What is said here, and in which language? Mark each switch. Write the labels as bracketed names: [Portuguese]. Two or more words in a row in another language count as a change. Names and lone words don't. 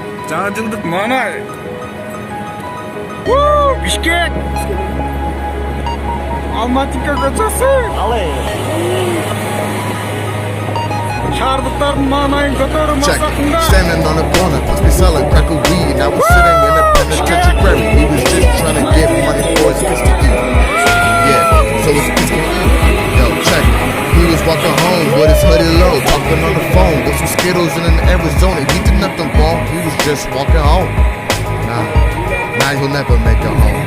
[Kyrgyz] Жаңа жылдык mana? Бишкек. Алматика көчөсү. Алай. Шаардыктардын маанайын көтөрүү максатында. [English] Standing on the corner, must be selling crack of weed. I was sitting in a penitentiary. He was just trying to get money for his kids to eat. Yeah, so his kids can eat. Yo, check it. He was walking home with his hoodie low, talking on the phone with some Skittles in Arizona. He did nothing wrong, he was just walking home. Now he'll never make it home.